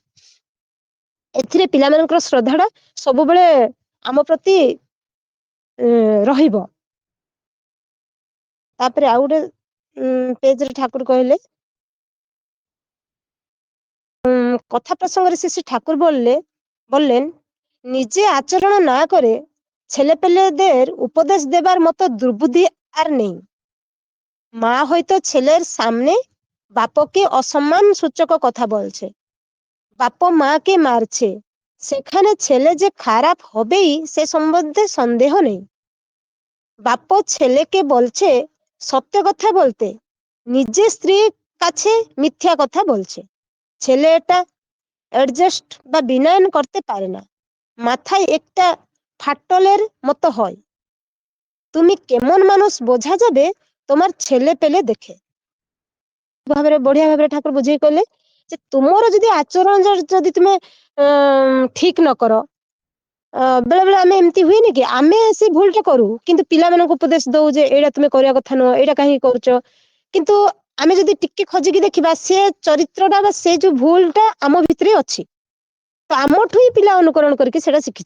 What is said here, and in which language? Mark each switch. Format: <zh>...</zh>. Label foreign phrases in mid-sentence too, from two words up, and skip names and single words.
<or>ଏଥିରେ ପିଲାମାନଙ୍କର ଶ୍ରଦ୍ଧା ଟା ସବୁବେଳେ ଆମ ପ୍ରତି ରହିବ। ତାପରେ ଆଉ ଗୋଟେ ପେଜରେ ଠାକୁର କହିଲେ, କଥା ପ୍ରସଙ୍ଗରେ ଶ୍ରୀ</or> <bn>ঠাকুর বললেন, নিজে আচরণ না করে ছেলে পেলেদের উপদেশ দেবার মতো দুর্বুদ্ধি আর নেই। মা হয়তো ছেলের সামনে বাপকে অসম্মান সূচক কথা বলছে, বাপ মাকে মারছে, সেখানে ছেলে যে খারাপ হবেই সে সম্বন্ধে সন্দেহ নেই। বাপ ছেলেকে বলছে সত্য কথা বলতে, নিজে স্ত্রীর কাছে মিথ্যা কথা বলছে। ছেলে এটা অ্যাডজাস্ট বা বিনয়ন করতে পারে না, মাথায় একটা ফাটলের মতো হয়। তুমি কেমন মানুষ বোঝা যাবে তোমার ছেলে পেলে দেখে।</bn> <or>ଭାବରେ ବଢିଆ ଭାବରେ ଠାକୁର ବୁଝେଇ କହିଲେ ଯେ ତୁମର ଯଦି ଆଚରଣ ଯଦି ତୁମେ ଠିକ ନ କର, ବେଳେ ବେଳେ ଆମେ ଏମିତି ହୁଏନି କି ଆମେ ସେ ଭୁଲ ଟା କରୁ କିନ୍ତୁ ପିଲାମାନଙ୍କୁ ଉପଦେଶ ଦଉ ଯେ ଏଇଟା ତୁମେ କରିବା କଥା ନୁହଁ, ଏଇଟା କାହିଁକି କରୁଛ, କିନ୍ତୁ ଆମେ ଯଦି ଟିକେ ଖୋଜିକି ଦେଖିବା ସେ ଚରିତ୍ରଟା ବା ସେ ଯୋଉ ଭୁଲ ଟା ଆମ ଭିତରେ ଅଛି, ତ ଆମଠୁ ହିଁ ପିଲା ଅନୁକରଣ କରିକି ସେଇଟା ଶିଖିଛି।</or>